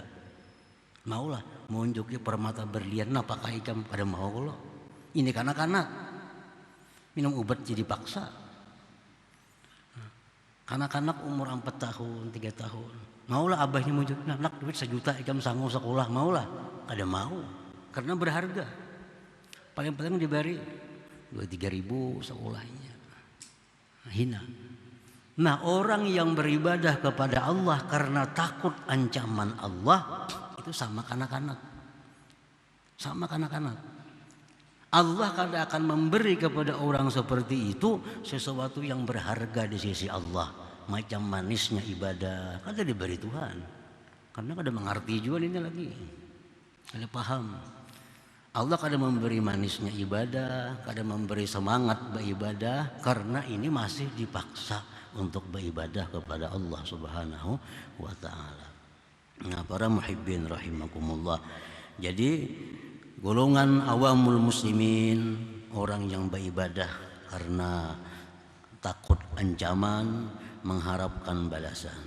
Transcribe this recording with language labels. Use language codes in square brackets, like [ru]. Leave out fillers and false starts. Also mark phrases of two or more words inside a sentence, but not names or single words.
[bjn] Maulah menunjuki permata berlian. Nah, apakah ikam pada mau lo? Ini kanak-kanak minum obat jadi paksa. Kanak-kanak umur 4 tahun, 3 tahun. Maulah abahnya munjuk, nak duit 1 juta ikam sanggup sekolah, maulah. Kada mau. Karena berharga. Paling-paling diberi 2-3 ribu sekolahnya. Hina. Nah, orang yang beribadah kepada Allah karena takut ancaman Allah itu sama kanak-kanak. Sama kanak-kanak. Allah kada akan memberi kepada orang seperti itu sesuatu yang berharga di sisi Allah. Macam manisnya ibadah kada diberi Tuhan. Karena kada mengerti juga ini lagi. Kada paham. Allah kada memberi manisnya ibadah, kada memberi semangat beribadah karena ini masih dipaksa untuk beribadah kepada Allah [ar] Subhanahu wa taala. [bjn] Nah, para [ar] muhibbin rahimakumullah. [bjn] Jadi golongan [ar] awamul muslimin, [bjn] orang yang beribadah karena takut ancaman, mengharapkan balasan.